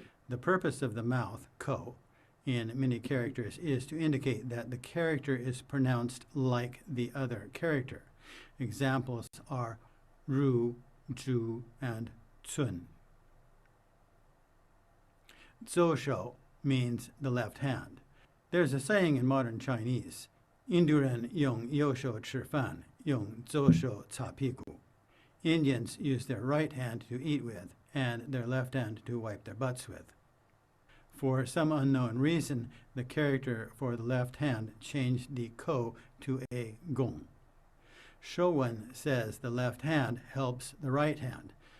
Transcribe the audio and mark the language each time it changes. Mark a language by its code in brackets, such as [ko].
[en] The purpose of the mouth, ko, in many characters is to indicate that the character is pronounced like the other character. Examples are ru, zhu, and cun. Zhou means the left hand. There's a saying in modern Chinese, [zh] 印度人用右手吃饭，用左手擦屁股. [en] Indians use their right hand to eat with and their left hand to wipe their butts with. For some unknown reason, the character for the left hand changed the ko to a gong. Shouwen says the left hand helps the right hand.